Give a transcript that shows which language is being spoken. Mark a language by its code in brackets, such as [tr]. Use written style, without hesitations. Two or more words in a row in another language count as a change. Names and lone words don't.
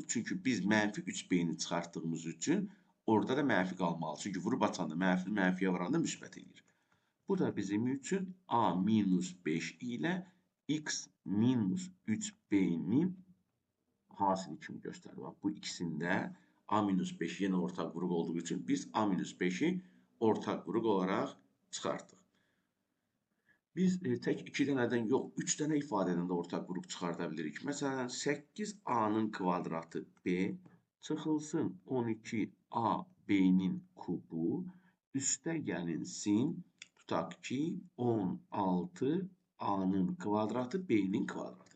[az] Çünki biz mənfi 3b-ni çıxartdığımız üçün orada da mənfi qalmalı. Çünki vurub açanda mənfi mənfiyə varanda müsbət edir. Bu da bizim üçün a minus 5 ilə x minus 3b-nin hasili kimi göstərir. Bu ikisində a minus 5 yenə ortaq vuruq olduğu üçün biz a minus 5-i ortaq vuruq olaraq çıxartdıq. Biz tək 2 dənədən yox, 3 dənə ifadədən də ortaq vuruq çıxarda bilirik. Məsələn, 8a-nın kvadratı b çıxılsın 12ab-nin kubu üstə gəlinsin, tutaq ki, 16a-nın kvadratı b-nin kvadratı.